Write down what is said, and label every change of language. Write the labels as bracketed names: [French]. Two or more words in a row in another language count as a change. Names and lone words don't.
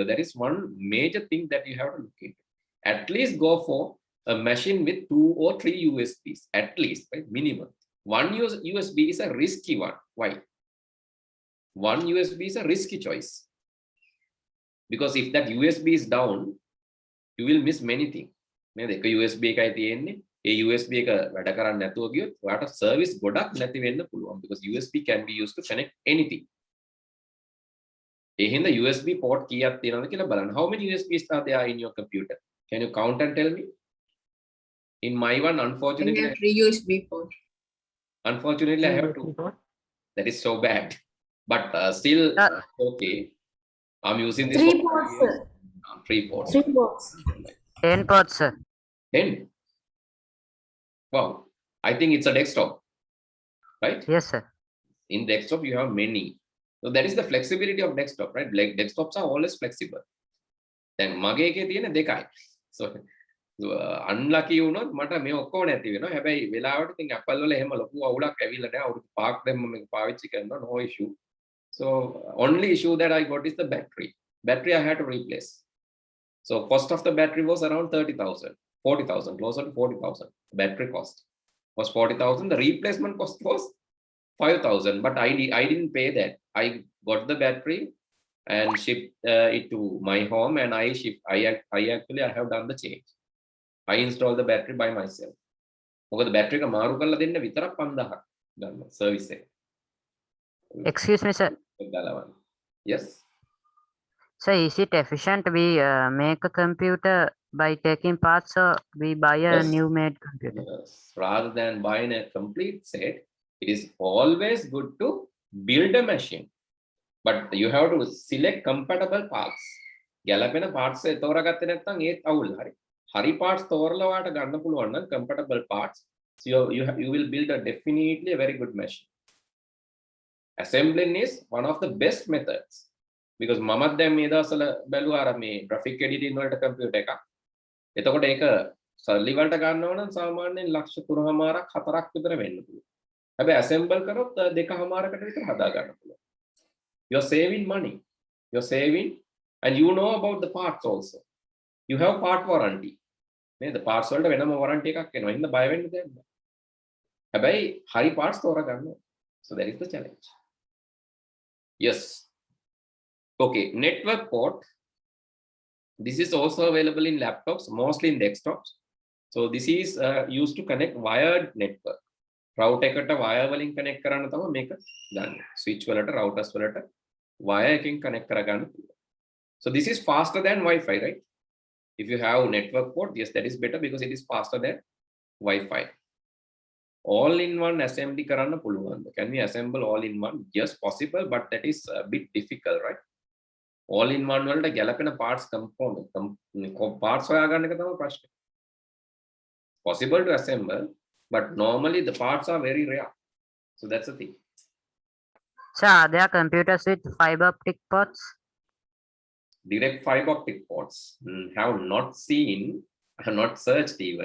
[English] That is one major thing that you have to look into. At least go for a machine with 2 or 3 USBs, at least, right? Minimum. One USB is a risky one. Why? One USB is a risky choice. Because if that USB is down, you will miss many things. [Sinhala] එක USB එකයි තියෙන්නේ. ඒ USB එක වැඩ කරන්නේ නැතුව ගියොත් ඔයාට service ගොඩක් නැති වෙන්න පුළුවන්. [English] Because USB can be used to connect anything. [Sinhala] ඒ හින්දා [English] USB port [Sinhala] කීයක් තියෙනවද කියලා බලන්න. [English] How many USBs are there in your computer? Can you count and tell me? In my one, unfortunately, I have 3 USB ports. Unfortunately, I have 2. That is so bad. But still, okay. I'm using this 3 ports, sir. 3 ports. 3 ports. 10 ports, sir. 10. Wow. I think it's a desktop, right? Yes, sir. In desktop, you have many. So that is the flexibility of desktop, right? Like desktops are always flexible. [Sinhala] Then මගේ එකේ තියෙන 2යි. [English] So unlucky [Sinhala] වුණොත් මට මේ ඔක්කොම නැති වෙනවා. හැබැයි වෙලාවට ඉතින් Apple වල එහෙම ලොකු අවුලක් ඇවිල්ලා නැහැ. අවුරුදු 5ක් දැම්ම මේක පාවිච්චි කරනවා, [English] no issue. So only issue that I got is the battery. Battery I had to replace. So cost of the battery was around 30,000, 40,000, closer to 40,000. Battery cost was 40,000. The replacement cost was 5,000, but I didn't pay that. I got the battery and shipped it to my home, and I actually have done the change. I installed the battery by myself. [Sinhala] මොකද battery එක මාරු කරලා දෙන්න විතරක් 5000ක් ගන්නවා service එක. [English] Excuse me, sir. Yes. So is it efficient we make a computer by taking parts, or we buy a Yes. new made computer? Yes. Rather than buying a complete set, it is always good to build a machine. But you have to select compatible parts. [Sinhala] ගැලපෙන parts එක තෝරාගත්තේ නැත්නම් ඒත් අවුල්. හරි parts තෝරලා ඔයාලට ගන්න පුළුවන් නම් [English] compatible parts, so you will build a definitely a very good machine. Assembling is one of the best methods, because [Sinhala] මමත් දැන් මේ දවස්වල බැලුවා අර මේ [English] graphic editing [Sinhala] වලට computer එකක්. එතකොට ඒක සල්ලි වලට ගන්නව නම් සාමාන්‍යයෙන් ලක්ෂ 3.5ක් 4ක් විතර වෙන්න පුළුවන්. හැබැයි assemble කරොත් 2.5කට විතර හදා ගන්න පුළුවන්. [English] You're saving money. You're saving, and you know about the parts also. You have part warranty. The parts [Sinhala] වලට වෙනම [English] warranty [Sinhala] එකක් එනවා. හින්දා බය වෙන්න දෙයක් නෑ. හැබැයි හරි parts තෝරා ගන්න. [English] So that is the challenge. Yes. Okay, network port. This is also available in laptops, mostly in desktops. So this is used to connect wired network. [Sinhala] Router එකට wire වලින් connect කරන්න තමයි මේක ගන්න. Switch වලට, routers වලට wire එකකින් connect කරගන්න පුළුවන්. [English] So this is faster than Wi-Fi, right? If you have network port, yes, that is better because it is faster than Wi-Fi. All-in-one assembly [Sinhala] කරන්න පුළුවන්ද? [English] Can we assemble all-in-one? Yes, possible, but that is a bit difficult, right? [Sinhala] All-in-one වලට ගැලපෙන parts parts හොයාගන්න එක තමයි ප්‍රශ්නේ. [English] Possible to assemble, but normally the parts are very rare. So that's the thing. So are there computers with fiber optic ports? Direct fiber optic ports have not seen, have not searched even.